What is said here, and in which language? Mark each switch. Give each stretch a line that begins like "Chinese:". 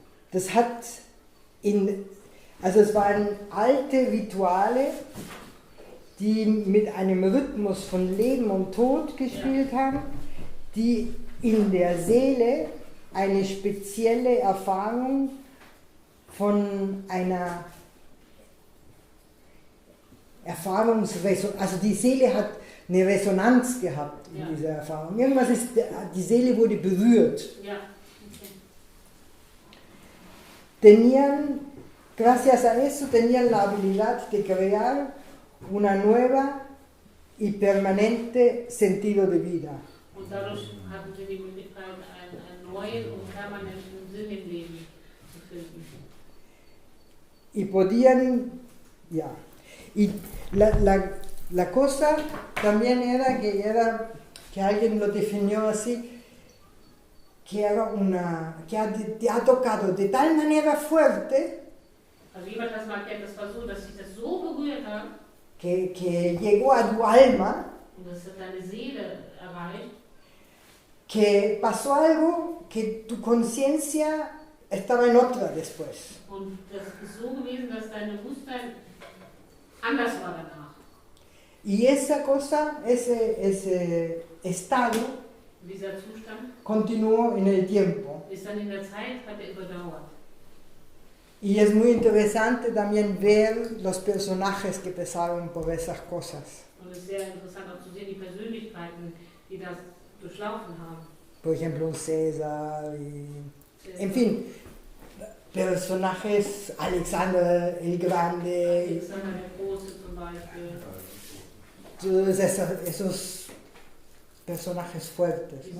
German: Das hat es waren alte Rituale, die mit einem Rhythmus von Leben und Tod gespielt haben, die in der Seele eine spezielle Erfahrung von einer also die Seele hat eine Resonanz gehabt in Ja. dieser Erfahrung. Irgendwas die Seele wurde berührt. ja, okay.
Spanish: Gracias a eso tenían la habilidad de crear una nueva y permanente sentido de vida.
German: Und dadurch hatten sie die Möglichkeit, einen neuen und permanenten Sinn im Leben zu finden.
Spanish: Y podían, ya. Y la cosa también era que alguien lo definió así, que te ha tocado de tal manera fuerte
German: Also jemand hat das mal erklärt, das war so, dass sich das so berührt hat
Spanish: que llegó a tu alma,
German: und das hat deine Seele erreicht,
Spanish: que pasó algo que tu conciencia estaba en otra después.
German: und das ist so gewesen, dass deine Bewusstsein anders war danach.
Spanish: Y esa cosa, ese estado,
German: Dieser Zustand
Spanish: continuó en el tiempo.
German: ist dann in der Zeit, hat er überdauert.
Spanish: Y es muy interesante también ver los personajes que pasaron por esas cosas.
German: Und es ist sehr interessant auch zu sehen, die Persönlichkeiten, die das durchlaufen haben.
Spanish: Por ejemplo, un César, en fin, personajes, Alexander el Grande,
German: Alexander der Große zum Beispiel,
Spanish: todos esos personajes fuertes, ¿no?